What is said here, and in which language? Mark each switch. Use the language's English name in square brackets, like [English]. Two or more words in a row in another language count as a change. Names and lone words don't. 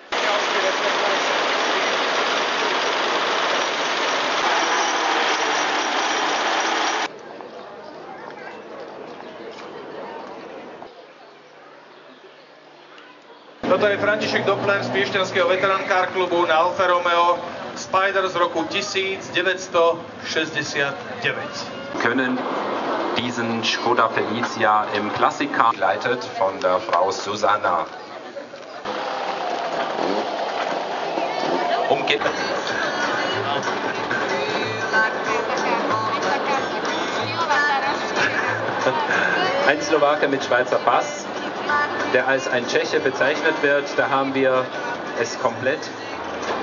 [Slovak] Toto je František Doppler z Piešťanského veterán-car klubu na Alfa Romeo Spider z roku 1969. [German] Können diesen Skoda Felicia im Klassiker begleitet von der Frau Susanna. Ein Slowake mit Schweizer Pass, der als ein Tscheche bezeichnet wird, da haben wir es komplett.